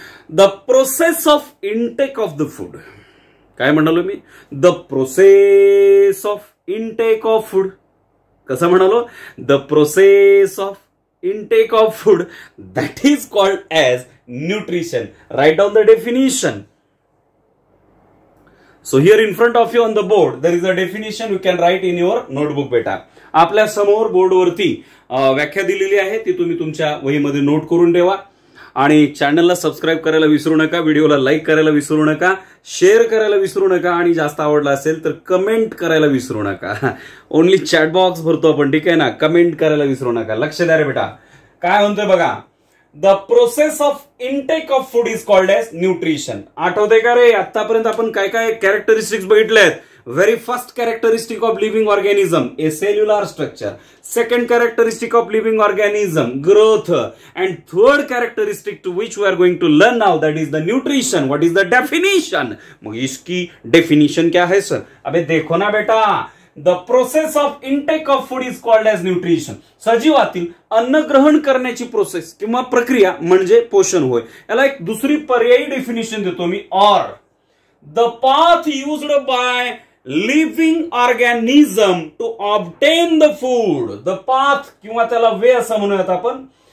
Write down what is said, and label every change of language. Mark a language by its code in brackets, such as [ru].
[en] The process of intake of the food. [mr] काय म्हणालो मी? [en] The process of intake of food. [mr] कसं म्हणालो? [en] The process of intake of food, that is called as nutrition. Write down the definition. So here in front of you on the board there is a definition, you can write in your notebook बेटा. [mr] आपल्या समोर बोर्डवरती व्याख्या दिलेली आहे, ती तुम्ही तुमच्या वहीमध्ये नोट करून ठेवा. आणि चॅनलला सबस्क्राईब करायला विसरू नका, व्हिडिओला लाईक करायला विसरू नका, शेअर करायला विसरू नका आणि जास्त आवडला असेल तर कमेंट करायला विसरू नका. ओनली चॅट बॉक्स भरतो आपण, ठीक आहे ना? कमेंट करायला विसरू नका. लक्ष द्या रे बेटा. काय म्हणतोय बघा. [en] The process of intake of food is called as nutrition. [mr] आठवते का रे? आतापर्यंत आपण काय काय कॅरेक्टरिस्टिक्स बघितलेत. [en] Very first characteristic of living organism, a cellular structure. Second characteristic of living organism, growth. And third characteristic to which we are going to learn now, that is the nutrition. What is the definition? [hi] मग इसकी definition क्या है sir? अबे देखो ना बेटा. [en] The process of intake of food is called as nutrition. [mr] सजीवातील अन्न ग्रहण करण्याची प्रोसेस किंवा प्रक्रिया म्हणजे पोषण होय. याला एक दुसरी पर्यायी डेफिनेशन देतो मी. [en] or the path used by living organism to obtain the food. [mr] The path किंवा त्याला वे असं म्हणूयात आपण.